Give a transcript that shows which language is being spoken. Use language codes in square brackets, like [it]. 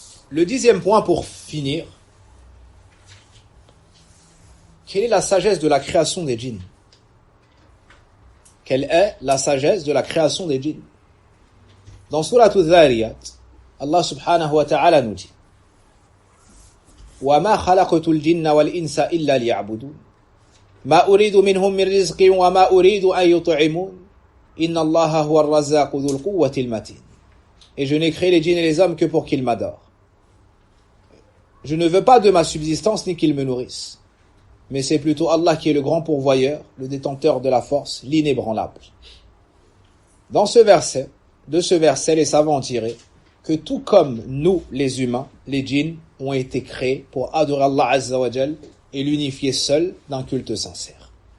[fr] Le 10e point pour finir. Quelle est la sagesse de la création des djinns? Quelle est la sagesse de la création des djinns? Dans Surah Al-Dhariyat, Allah subhanahu wa ta'ala nous dit [ar] وَمَا خَلَقْتُ الْجِنَّ وَالْإِنسَ إِلَّا لِيَعْبُدُونَ مَا أُرِيدُ مِنْهُمْ مِنْ رِزْقٍ وَمَا أُرِيدُ أَنْ يُطْعِمُونَ إِنَّ اللَّهَ هُوَ الرَّزَّاقُ ذُو الْقُوَّةِ الْمَتِينِ. [fr] Et je n'ai créé les djinns et les hommes que pour qu'ils m'adorent. Je ne veux pas de ma subsistance ni qu'ils me nourrissent. Mais c'est plutôt Allah qui est le grand pourvoyeur, le détenteur de la force, l'inébranlable. De ce verset, les savants ont tiré que tout comme nous, les humains, les djinns ont été créés pour adorer Allah Azza wa Jal et l'unifier seul d'un culte sincère.